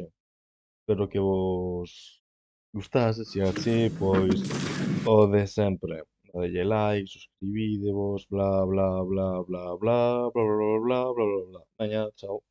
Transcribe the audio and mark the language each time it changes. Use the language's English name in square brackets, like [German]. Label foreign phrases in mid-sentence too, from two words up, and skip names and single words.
[Galician] Espero que vos gustase, se así, pois o de sempre. Dadelle like, suscribidevos, bla bla bla bla bla bla bla bla bla bla bla bla bla. Veña, chao.